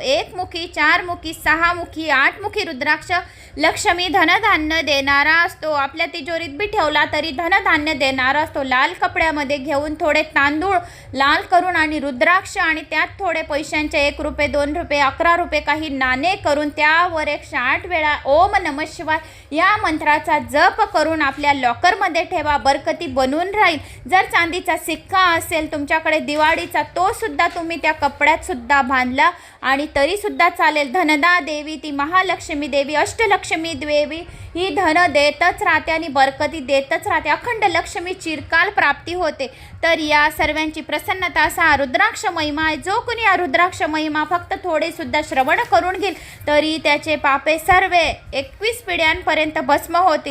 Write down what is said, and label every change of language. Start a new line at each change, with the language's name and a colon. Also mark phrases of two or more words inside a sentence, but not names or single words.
Marathi: 1 मुखी, 4 मुखी, 6 मुखी, 8 मुखी रुद्राक्ष लक्ष्मी धनधान्य देणारा असतो. आपल्या तिजोरीत बी ठेवला तरी धनधान्य देणारा असतो. लाल कपड्यामध्ये घेऊन थोडे तांदूळ लाल करून आणि रुद्राक्ष आणि त्यात थोडे पैशांचे 1 रुपये, 2 रुपये, 11 रुपये काही नाणे करून त्यावर 108 वेळा
Sanskrit: ओम नमः शिवाय
Marathi: या मंत्राचा जप करून आपल्या लॉकरमध्ये ठेवा. बरकती बनून राहील. जर चांदीचा सिक्का असेल तुमच्याकडे दिवाळीचा, तो सुद्धा तुम्ही त्या कपड्यात सुद्धा बांधला आणि तरी सुद्धा चालेल. धनदा देवी ती महालक्ष्मी देवी, अष्टलक्ष्मी देवी ही धन देतच राहते आणि बरकती देतच राहते. अखंड लक्ष्मी चिरकाल प्राप्ती होते. तर या सर्वांची प्रसन्नता असा रुद्राक्ष महिमा आहे. जो कोणी हा रुद्राक्ष महिमा फक्त थोडे सुद्धा श्रवण करून घेईल तरी त्याचे पापे सर्व 21 पिढ्यांपर्यंत भस्म होतील.